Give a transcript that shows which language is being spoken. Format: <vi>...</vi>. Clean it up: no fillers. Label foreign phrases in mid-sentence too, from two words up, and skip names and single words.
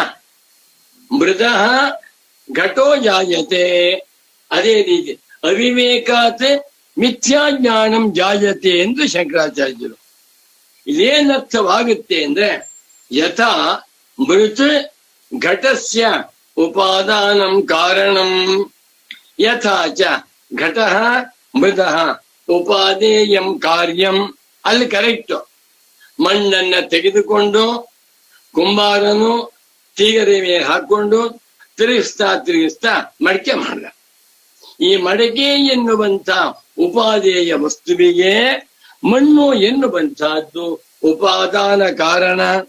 <sa>ಮೃದಃ ಘಟೋ ಜಾಯತೆ.</sa> <kn>ಅದೇ ರೀತಿ</kn> <sa>ಅವಿವೇಕಾತ್ ಮಿಥ್ಯಾಜ್ಞಾನಂ ಜಾಯತೆ</sa> <kn>ಎಂದು ಶಂಕರಾಚಾರ್ಯರು. ಇಲ್ಲೇನರ್ಥವಾಗುತ್ತೆ ಅಂದ್ರೆ,</kn> <sa>ಯಥಾ ಮೃತ್ ಘಟಸ್ಯ ಉಪಾದಾನಂ ಕಾರಣಂ ಯಥಾ ಚ ಘಟಃ ಮೃದಃ ಉಪಾದೇಯಂ ಕಾರ್ಯಂ.</sa> <kn>ಅಲ್ಲಿ ಕರೆಕ್ಟ್. ಮಣ್ಣನ್ನ ತೆಗೆದುಕೊಂಡು ಕುಂಬಾರನು ತೀಗರೆ ಮೇಲೆ ಹಾಕೊಂಡು ತಿರುಗಿಸ್ತಾ ಮಡಕೆ ಮಾಡ್ದ. ಈ ಮಡಕೆ ಎನ್ನುವಂತ ಉಪಾದೇಯ ವಸ್ತುವಿಗೆ ಮಣ್ಣು ಎನ್ನುವಂತಹದ್ದು ಉಪಾದಾನ ಕಾರಣ.</kn>